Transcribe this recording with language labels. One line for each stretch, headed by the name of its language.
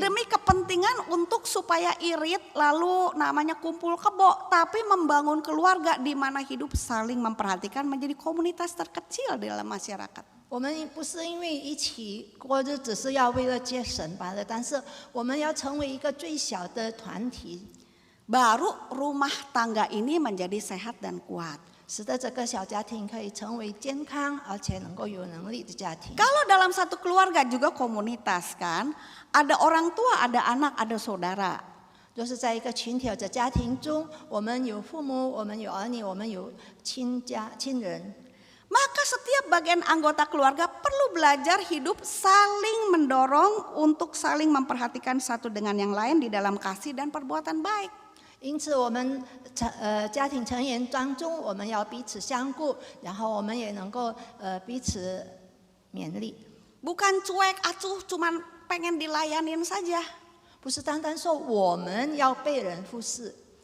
Indonesian: demi kepentingan untuk supaya irit lalu namanya kumpul kebo, tapi membangun keluarga di mana hidup saling memperhatikan menjadi komunitas terkecil di dalam masyarakat.
Chinese: 我们不是因为一起过日子是要为了节省罢了，但是我们要成为一个最小的团体，
Indonesian: Baru rumah tangga ini menjadi sehat dan kuat.
Chinese: 使得这个小家庭可以成为健康而且能够有能力的家庭。
Indonesian: Kalau dalam satu keluarga juga komunitas kan, ada orang tua, ada anak, ada saudara.
Chinese: 就是在一个群体或者家庭中，我们有父母，我们有儿女，我们有亲人。
Indonesian: Maka setiap bagian anggota keluarga perlu belajar hidup saling mendorong untuk saling memperhatikan satu dengan yang lain di dalam kasih dan perbuatan baik.
Chinese: 因此，我们家庭成员当中，我们要彼此相顾，然后我们也能够彼此勉励。
Indonesian: Bukan cuek acuh cuman pengen dilayanin saja.
Chinese: 不是单单说我们要被人服侍，